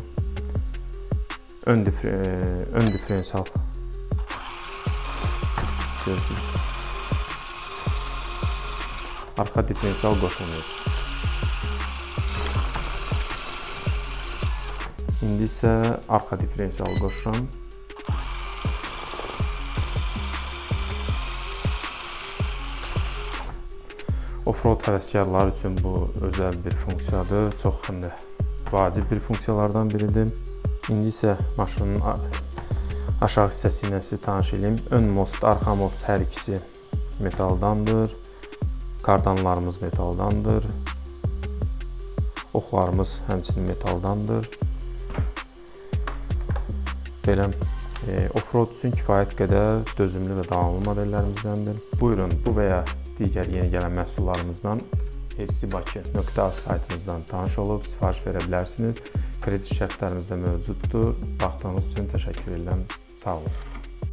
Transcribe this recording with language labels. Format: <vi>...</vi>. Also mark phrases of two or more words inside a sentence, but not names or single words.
<az>Ön diferensial. Görürsünüz. Arxa diferensial qoşulmuyor. İndi isə arxa diferensial qoşuram. Off-road həvəskarları üçün bu özəl bir funksiyadır. Çox vacib bir funksiyalardan biridir. İndi isə maşının aşağı hissəsi ilə sizə tanış edeyim. Ön most, arxa most hər ikisi metaldandır. Kardanlarımız metaldandır. Oxlarımız həmçinin metaldandır. Belə off-road üçün kifayət qədər dözümlü və davamlı modellərimizdəndir. Buyurun, bu və ya digər yeni gələn məhsullarımızdan fcbaki.az saytımızdan tanış olub sifariş verə bilərsiniz. Kredit şərtlərimiz də mövcuddur. Baxdığınız üçün təşəkkür edirəm. Sağ olun.</az>